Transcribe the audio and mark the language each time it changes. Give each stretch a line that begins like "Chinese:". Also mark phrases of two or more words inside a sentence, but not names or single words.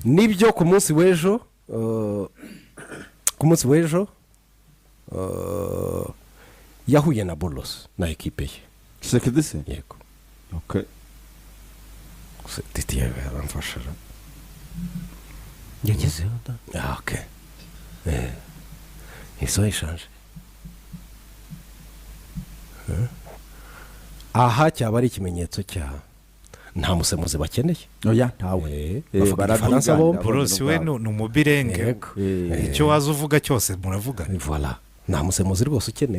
Kinyarwanda: Nibyo ku munsi w'ejo yahuye na Bolos na ekipe ye. Tshisekedi se? Yego. Okay. Titi yaramfasha. Yagezeho da.
French: Okay. Ils ont échangé.
Kinyarwanda: Aha cyaba ari ikimenyetso cya nta musemuzi bakeneye. Oya ntawe. Barafaransa bombi. Bolos we ni umubirenge. Icyo waza uvuga cyose muravuga. Voilà. Nta musemuzi rwose ukenewe.